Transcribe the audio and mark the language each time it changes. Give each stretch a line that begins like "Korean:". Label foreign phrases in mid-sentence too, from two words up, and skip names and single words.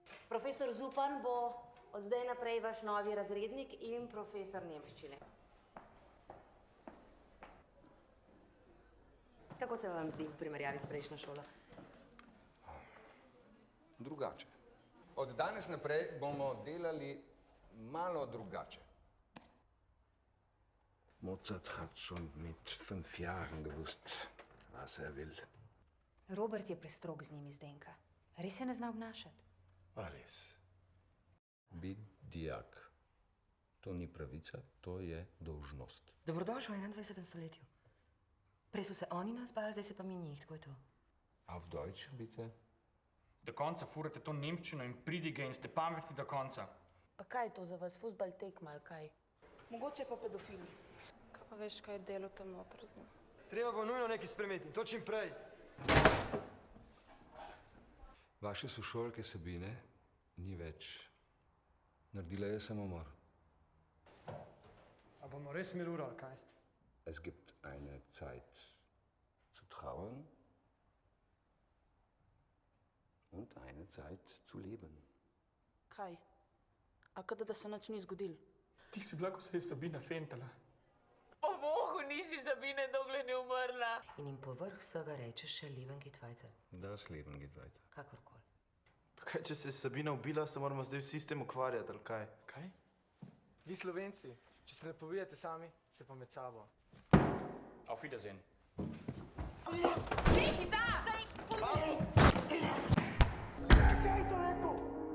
Slovenian: Profesor Zupan bo od zdaj naprej vaš novi razrednik in profesor nemščine. Kako se vam zdi v primerjavi s prejšnjo šolo? Drugače. Od danes naprej bomo delali malo drugače.
German: Mozart hat schon mit 5 Jahren gewusst, was will.
Slovenian: Robert je prestrog z njimi, Zdenka. Res se ne zna obnašati. A res. Biti dijak. To ni pravica, to je dolžnost. Dobrodošel v 21. stoletju. Prej so se oni nas bali, zdaj se pa mi njih, tako je to.
German: Auf Deutsch, bitte?
Slovenian: Do konca furate to nemščino in pridige in ste pametni do konca. Pa kaj je to za vas, fuzbal tekma ali kaj? Mogoče pa pedofili. Kaj pa veš, kaj je delo tam oprazno? Treba bo nujno nekaj spremeniti, to čim prej. Vaše sošolke Sabine ni več. Naredila je samomor. A bomo res imeli uro, ali kaj?
German: Es gibt eine Zeit zu trauern und eine Zeit zu leben.
Slovenian: Kaj? A kada da se nič ni zgodil? Ti si bila, ko se je Sabina fentala. O bohu, nisi Sabine, dokler ni umrla. In jim povrh vsega rečeš še
German: Leben geht weiter. Das Leben geht weiter.
Slovenian: Kakorkoli. Pa kaj, če se je Sabina ubila, se moramo zdaj vsi s tem ukvarjati, ali kaj? Kaj? Vi Slovenci, če se ne pobijate sami, se pa med sabo.
German: Auf Wiedersehen.
Slovenian: Nehi, da! Kaj so rekel?